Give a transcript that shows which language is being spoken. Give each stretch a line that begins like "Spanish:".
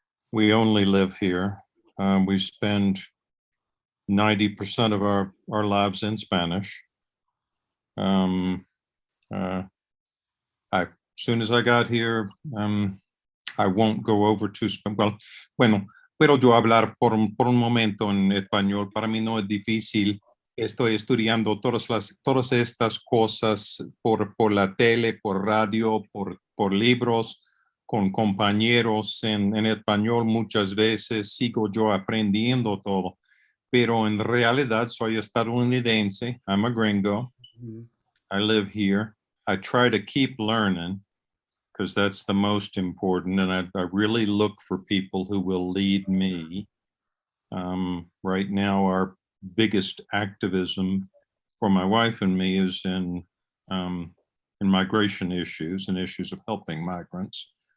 English: We only live here. We spend 90% of our lives in Spanish. As soon as I got here, I won't go over to Spanish.
Spanish: Bueno, puedo yo hablar por un momento en español. Para mí no es difícil. Estoy estudiando todas estas cosas por la tele, por radio, por libros, con compañeros en español. Muchas veces sigo yo aprendiendo todo, pero en realidad soy estadounidense.
English: I'm a gringo. I live here. I try to keep learning because that's the most important. And I really look for people who will lead me. Right now, our biggest activism for my wife and me is in migration issues and issues of helping migrants.